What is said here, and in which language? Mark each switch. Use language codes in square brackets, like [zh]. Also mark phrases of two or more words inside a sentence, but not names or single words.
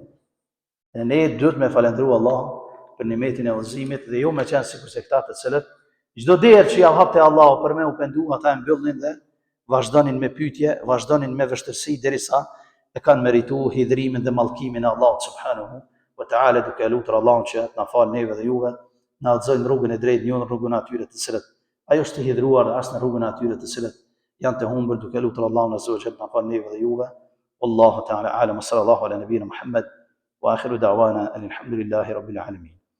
[sq] E ne duhet me falënderoj Allahun për nimetin e udhëzimit dhe jo me qenë sikur se këta të cilët çdo derë që ja hap te Allahu për me u pendu, ata e mbyllnin dhe vazhdonin me pyetje, vazhdonin me vështirësi derisa e kanë merituar hidhrimin dhe mallkimin e Allahut [ar] سبحانه وتعالى, [sq] duke lutur Allahun që na fal neve dhe juve, na udhëzojnë rrugën e drejtë, jo në rrugën e atyre të cilët ajo është të hidhruar, as në rrugën e atyre të cilët janë të humbur, duke lutur Allahun [ar] عز وجل [sq] na fal neve dhe juve. [ar] والله تعالى أعلم صلى الله على نبينا محمد وآخر دعوانا الحمد لله رب العالمين.